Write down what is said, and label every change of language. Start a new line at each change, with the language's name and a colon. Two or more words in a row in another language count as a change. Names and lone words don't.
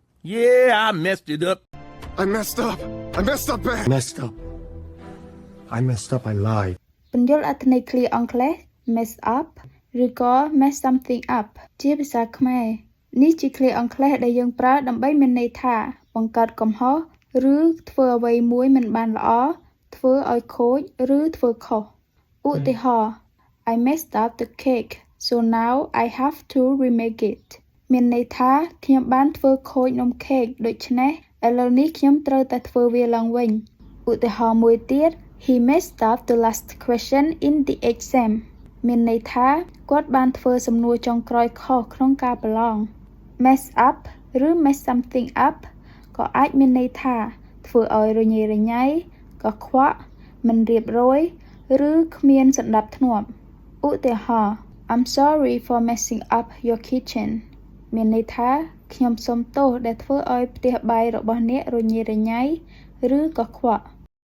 English: Yeah, I messed it up. I messed up. I messed up bad. Messed up. I messed up. I lied.
Khmer: ពន្យល់អត្ថន័យឃ្លាអង់គ្លេស
English: mess up
Khmer: ឬក៏
English: mess something up
Khmer: ជាភាសាខ្មែរនេះជាឃ្លាអង់គ្លេសដែលយើងប្រើដើម្បីមានន័យថាបង្កើតកំហុសឬធ្វើអ្វីមួយមិនបានល្អធ្វើ ឲ្យខូចឬធ្វើខុសឧទាហរណ៍
English: I messed up the cake so now I have to remake it
Khmer: មានន័យថាខ្ញុំបានធ្វើខូច នំខេកដូច្នេះឥឡូវនេះខ្ញុំត្រូវតែធ្វើវាឡើងវិញឧទាហរណ៍មួយទៀត
English: He messed up the last question in the exam
Khmer: មានន័យថាគាត់បានធ្វើសំណួរចុងក្រោយខុសក្នុងការប្រឡង
English: mess up
Khmer: ឬ
English: mess something up
Khmer: ក៏អាចមានន័យថាធ្វើឲ្យរញ៉េរញ៉ៃកខ្វក់មិនរៀបរយឬគ្មានសណ្ដាប់ធ្នាប់ឧទាហរណ៍
English: I'm sorry for messing up your kitchen
Khmer: មានន័យថាខ្ញុំសូមទោសដែលធ្វើឲ្យផ្ទះបាយរបស់អ្នករញ៉េរញ៉ៃឬកខ្វក់